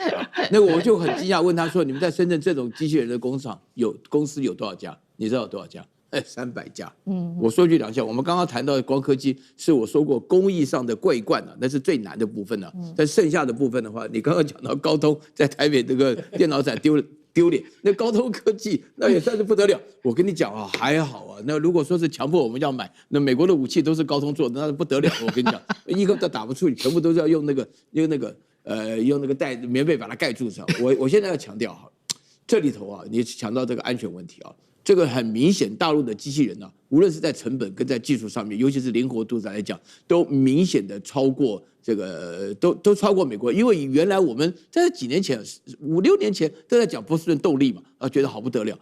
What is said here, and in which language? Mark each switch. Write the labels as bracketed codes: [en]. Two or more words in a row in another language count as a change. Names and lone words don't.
[zh] 那個我就很驚訝，問他說：“你們在深圳這種機器人的工廠公司有多少家？你知道有多少家？300家。我說句良心，我們剛剛談到的光刻機，是我說過工藝上的桂冠啊，那是最難的部分啊。但剩下的部分的話，你剛剛講到高通在台北這個電腦展丟臉，那高通科技那也算是不得了。我跟你講啊，還好啊。那如果說是強迫我們要買，那美國的武器都是高通做的，那是不得了。我跟你講，一個都打不出，全部都是要用那個棉被把它蓋住上。我現在要強調哈，這裡頭啊，你強調這個安全問題啊。這個很明顯，大陸的機器人啊，無論是在成本跟在技術上面，尤其是靈活度上來講，都明顯的超過這個，都超過美國。因為原來我們在幾年前、5、6年前都在講波士頓動力嘛，覺得好不得了。